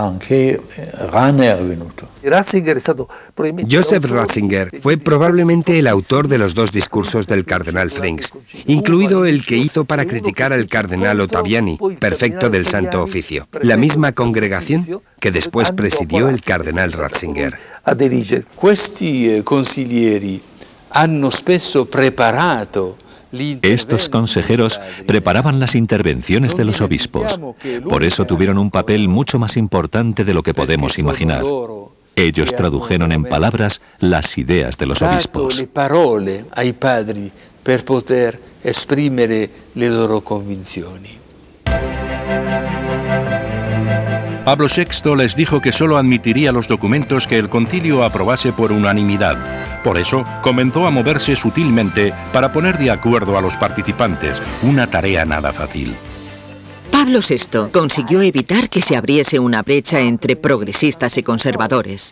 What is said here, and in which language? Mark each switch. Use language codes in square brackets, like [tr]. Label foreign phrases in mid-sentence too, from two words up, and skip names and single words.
[es] Joseph Ratzinger fue probablemente el autor de los 2 discursos del cardenal Frings, incluido el que hizo para criticar al cardenal Ottaviani, prefecto del Santo Oficio, la misma congregación que después presidió el cardenal Ratzinger. [it] Questi consiglieri hanno spesso preparato. [es] Estos consejeros preparaban las intervenciones de los obispos. Por eso tuvieron un papel mucho más importante de lo que podemos imaginar. Ellos tradujeron en palabras las ideas de los obispos. [it] Le parole ai padri per poter esprimere le loro convinzioni. [es] Pablo VI les dijo que solo admitiría los documentos que el concilio aprobase por unanimidad. Por eso, comenzó a moverse sutilmente para poner de acuerdo a los participantes, una tarea nada fácil. Pablo VI consiguió evitar que se abriese una brecha entre progresistas y conservadores.